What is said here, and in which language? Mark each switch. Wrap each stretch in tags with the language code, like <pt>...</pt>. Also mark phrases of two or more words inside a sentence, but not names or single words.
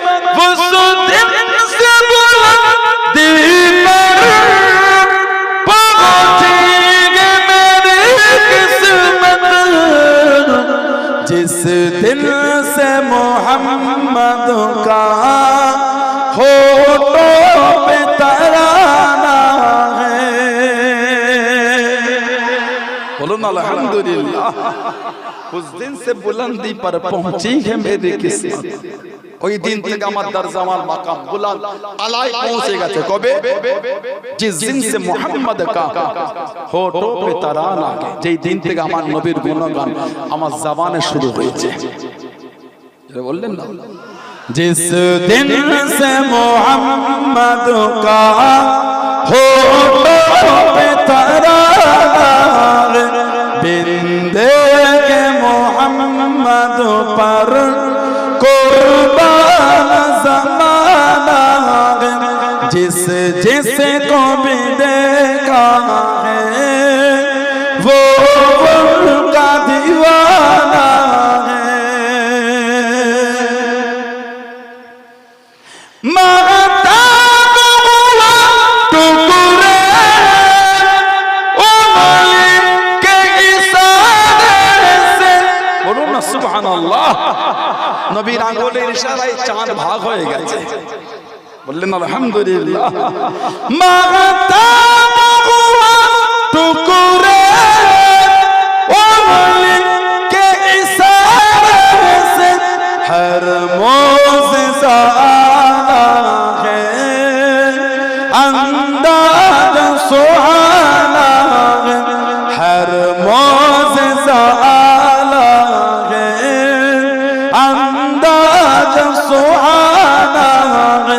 <ur>وہ دن سے بلندی پر جس دل سے محمد کا ہونٹوں پہ ترانہ ہے. بولو نا الحمدللہ. اس دن سے بلندی پر پہنچی ہے میری قسمت.</ur> <bn>ওই দিন থেকে আমার দরজা আমার মাকাম বুলন্দ আলায় পৌঁছে গেছে.</bn> <ur>কবে? جس دن سے محمد کا ہونٹوں پہ ترانہ لگے.</ur> <bn>যেই দিন থেকে আমার নবীর গুণগান আমার জবানে শুরু হয়েছে. যারা বললেন না</bn> <ur>جس دن سے محمد کا ہونٹوں پہ ترانہ لگے. بندے کے محمد پر قربان زمانہ ہے. جس جس کو بھی دیکھا ہے وہ ان کا دیوانہ ہے. مغتاب ہوا ٹکڑے সুবহানাল্লাহ.</ur> <bn>নবীর আঙ্গুলের ইশারায় চাঁদ ভাগ হয়ে গেছে. বললেন আলহামদুলিল্লাহ.</bn> <ur>مہتاب ہوا ٹکڑے ولی کے اشارے سے ہر معجزہ اعلیٰ ہے انداز سہانا ہے. ہر معجزہ سہانا ہے.</ur>